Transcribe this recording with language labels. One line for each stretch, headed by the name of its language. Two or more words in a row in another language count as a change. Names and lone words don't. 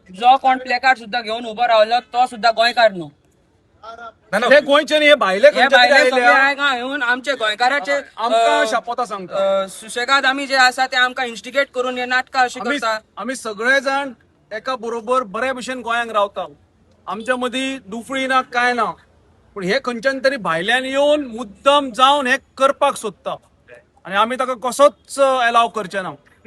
Konkani: जो कोण प्लेकार्ड सुद्धा घेऊन उभा राहिलो तो सुद्धा गोंयकार न्हू. हे गोंयचे न्ही, हे भायले हे भायले सगळे हांगा येऊन आमचे गोंयकाराचे आमकां शापोता सांगता. सुशेगाद आमी जे आसा ते आमकां इन्स्टिगेट करून हे नाटकां अशी करता. आमी सगळे जाण एका बरोबर बरे भशेन गोंयांक रावता. आमच्या मदीं दुफळी ना, काय ना, पण हे खंयच्यान तरी भायल्यान येवन मुद्दम जावन हे करपाक सोदता आनी आमी ताका कसोच अलाव करचे ना.